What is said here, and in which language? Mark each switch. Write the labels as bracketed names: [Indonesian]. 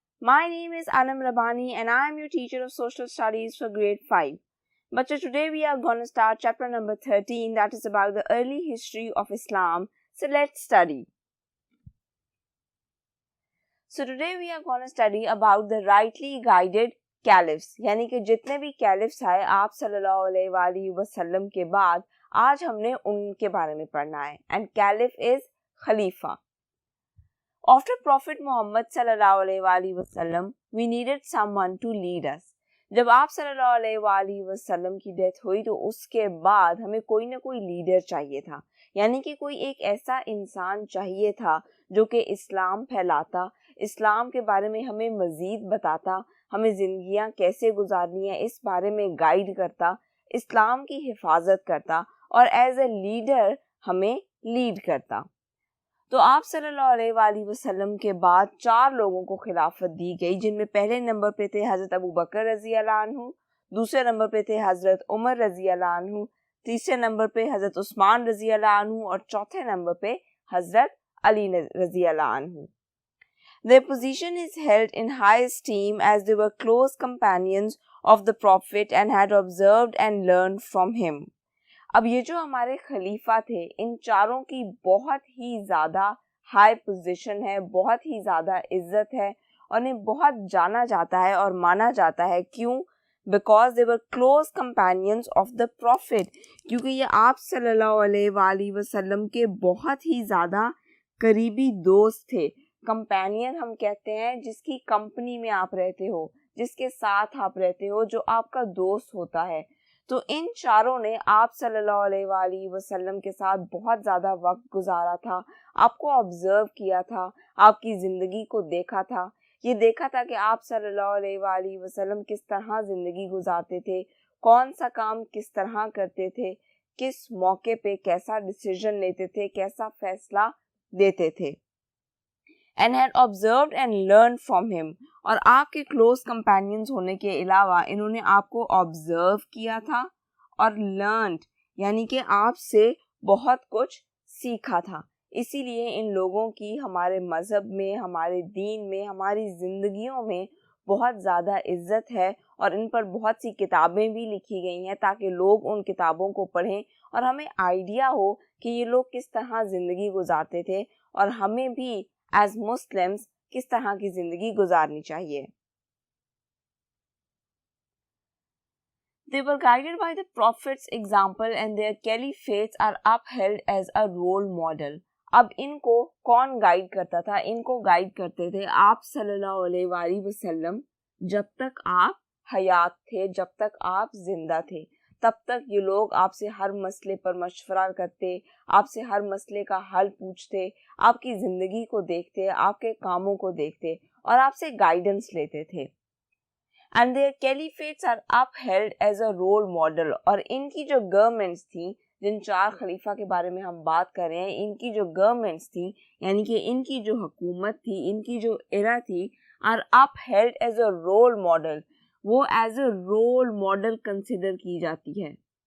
[English] My name is Anam Rabani and I am your teacher of social studies for grade 5. But today we are going to start chapter number 13, that is about the early history of Islam. So let's study. So today we are going to study about the rightly guided caliphs. [Hindi] यानी कि जितने भी caliphs आए आप सल्लल्लाहु अलैहि वसल्लम के बाद आज हमने उनके बारे में पढ़ना है. [English] And caliph is Khalifa. After Prophet Muhammad sallallahu alaihi wasallam, we needed someone to lead us. [Hindi] जब आप सल्लल्लाहु अलैहि वसल्लम की डेथ हुई तो उसके बाद हमें कोई ना कोई लीडर चाहिए था, यानी कि कोई एक ऐसा इंसान चाहिए था जो कि इस्लाम फैलाता, इस्लाम के बारे में हमें मज़ीद बताता, हमें ज़िंदगियाँ कैसे गुजारनी है इस बारे में गाइड करता, इस्लाम की हिफाजत करता और एज ए लीडर हमें लीड करता. तो आप सल्लल्लाहु अलैहि वसल्लम के बाद 4 लोगों को खिलाफत दी गई, जिनमें पहले नंबर पे थे हज़रत अबू बकर रज़ी अल्लाह अन्हु, दूसरे नंबर पे थे हज़रत उमर रज़ी अल्लाह अन्हु, तीसरे नंबर पे हज़रत उस्मान रज़ी अल्लाह अन्हु और चौथे नंबर पे हज़रत अली रज़ी अल्लाह अन्हु. [English] Their position is held in high esteem as they were close companions of the Prophet and had observed and learned from him. [Hindi] अब ये जो हमारे खलीफा थे, इन चारों की बहुत ही ज़्यादा हाई पोजीशन है, बहुत ही ज़्यादा इज्जत है और इन्हें बहुत जाना जाता है और माना जाता है. क्यों? [English] because they were close companions of the prophet, [Hindi] क्योंकि ये आप सल्लल्लाहु अलैहि वसल्लम के बहुत ही ज़्यादा करीबी दोस्त थे. कंपेनियन हम कहते हैं जिसकी कंपनी में आप रहते हो, जिसके साथ आप रहते हो, जो आपका दोस्त होता है. तो इन चारों ने आप सल्लल्लाहु अलैहि वसल्लम के साथ बहुत ज़्यादा वक्त गुजारा था, आपको ऑब्ज़र्व किया था, आपकी ज़िंदगी को देखा था, ये देखा था कि आप सल्लल्लाहु अलैहि वसल्लम किस तरह ज़िंदगी गुजारते थे, कौन सा काम किस तरह करते थे, किस मौके पे कैसा डिसीजन लेते थे, कैसा फैसला देते थे. [English] And had observed and learned from him. [Hindi] और आपके क्लोज कंपेनियंस होने के अलावा इन्होंने आपको ऑब्जर्व किया था और लर्नड यानी कि आपसे बहुत कुछ सीखा था. इसीलिए इन लोगों की हमारे मज़हब में, हमारे दीन में, हमारी ज़िंदगियों में बहुत ज़्यादा इज्जत है और इन पर बहुत सी किताबें भी लिखी गई हैं ताकि लोग उन किताबों को पढ़ें और हमें आइडिया हो कि ये लोग किस तरह ज़िंदगी गुजारते थे और हमें भी एज मुस्लिम्स किस तरह की ज़िंदगी गुजारनी चाहिए. [English] They were guided by the Prophet's example and their caliphates are upheld as a role model. [Hindi] अब इनको कौन गाइड करता था? इनको गाइड करते थे आप सल्लल्लाहु अलैहि वसल्लम. जब तक आप हयात थे, जब तक आप जिंदा थे, तब तक ये लोग आपसे हर मसले पर मशवरा करते, आपसे हर मसले का हल पूछते, आपकी ज़िंदगी को देखते, आपके कामों को देखते और आपसे गाइडेंस लेते थे. [English] And their caliphates are upheld as a role model. [Hindi] और इनकी जो गवर्नमेंट्स थी, जिन 4 खलीफा के बारे में हम बात कर रहे हैं, इनकी जो गवर्नमेंट्स थी यानी कि इनकी जो हुकूमत थी, इनकी जो एरा थी, [English] are upheld as a role model. [Hindi] वो as a role model consider की जाती है.